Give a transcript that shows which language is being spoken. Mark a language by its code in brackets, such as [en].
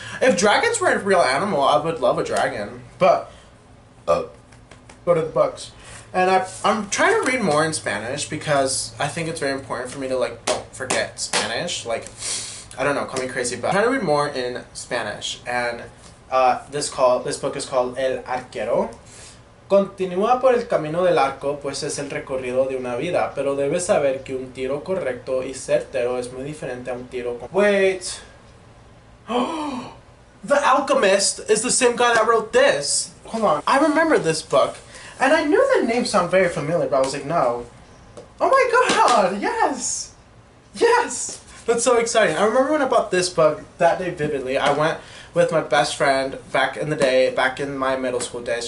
[en] Like, if dragons were a real animal, I would love a dragon, but go to the books. And I'm trying to read more in Spanish because I think it's very important for me to like don't forget Spanish. Like, I don't know, call me crazy, but I'm trying to read more in Spanish. And this book is called El Arquero. [es] Continúa por el camino del arco, pues es el recorrido de una vida, pero debes saber que un tiro correcto y certero es muy diferente a un tiro con... [en] Wait. The Alchemist is the same guy that wrote this. Hold on. I remember this book. And I knew the name sounded very familiar, but I was like, no. Oh my god, yes! Yes! That's so exciting. I remember when I bought this book that day vividly. I went with my best friend back in the day, back in my middle school days.